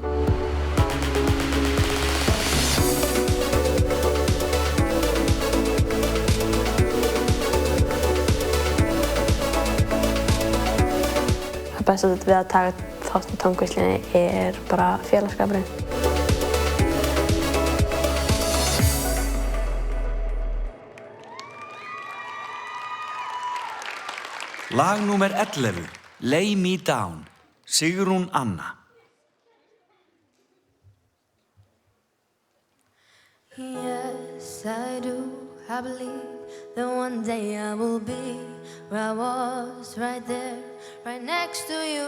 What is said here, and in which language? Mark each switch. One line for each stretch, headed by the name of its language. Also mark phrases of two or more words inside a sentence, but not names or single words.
Icelandic: Það besta við að taka þátt í tónlistinni er bara félagsskapurinn. Lag númer 11, Lay Me Down, Sigrún Anna.
English: Yes, I do. I believe that one day I will be where I was, right there, right next to you.